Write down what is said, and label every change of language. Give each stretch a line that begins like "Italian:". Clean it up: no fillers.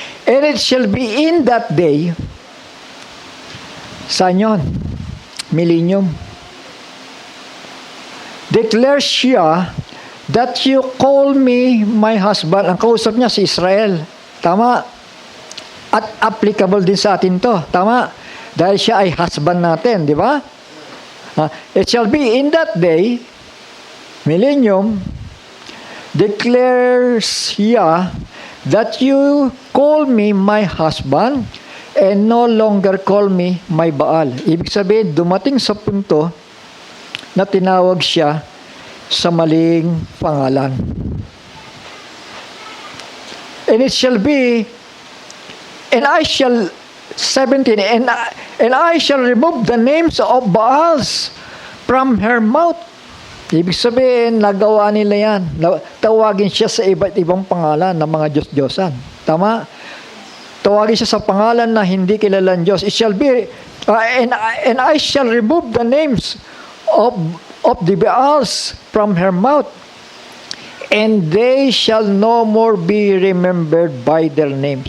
English: And it shall be in that day,
Filipino: saan yun?
English: Millennium. Declares
Filipino: siya
English: that you call me my husband.
Filipino: Ang kausap niya si Israel. Tama. At applicable din sa atin to. Tama. Dahil siya ay husband natin, di ba?
English: It shall be in that day, millennium, declares
Filipino: siya
English: that you call me my husband and no longer call me my Baal.
Filipino: Ibig sabihin, dumating sa punto na tinawag siya sa maling pangalan.
English: And it shall be, and I shall, 17, and I shall remove the names of Baals from her mouth.
Filipino: Ibig sabihin, nagawa nila yan. Tawagin siya sa iba't ibang pangalan ng mga Diyos-Diyosan. Tama? Tawagin siya sa pangalan na hindi kilalang Diyos.
English: It shall be, and I shall remove the names of the Baals from her mouth, and they shall no more be remembered by their name.